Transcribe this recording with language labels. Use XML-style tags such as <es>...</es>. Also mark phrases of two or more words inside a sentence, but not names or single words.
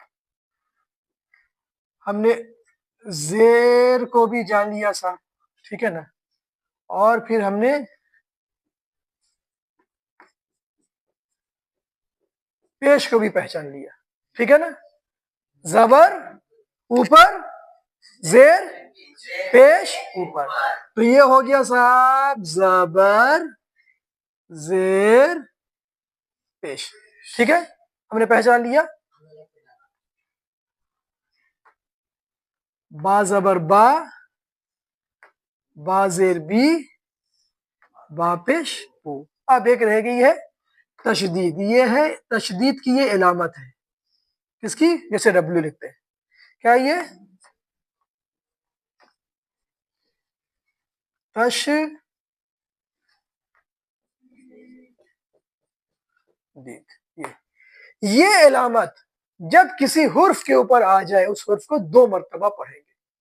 <ur>ہم نے زیر کو بھی جان لیا صاحب، ٹھیک ہے نا، اور پھر ہم نے پیش کو بھی پہچان لیا، ٹھیک ہے نا. زبر اوپر، زیر پیش اوپر. تو یہ ہو گیا صاحب زبر زیر پیش. ٹھیک ہے، ہم نے پہچان لیا. با زبر با، با زیر بی، با پیش او. اب ایک رہ گئی ہے تشدید. یہ ہے تشدید کی، یہ علامت ہے. کس کی؟ جیسے ڈبلیو لکھتے ہیں. کیا یہ تشدید؟ یہ علامت جب کسی حرف کے اوپر آ جائے اس حرف کو 2 مرتبہ پڑھیں گے.</ur>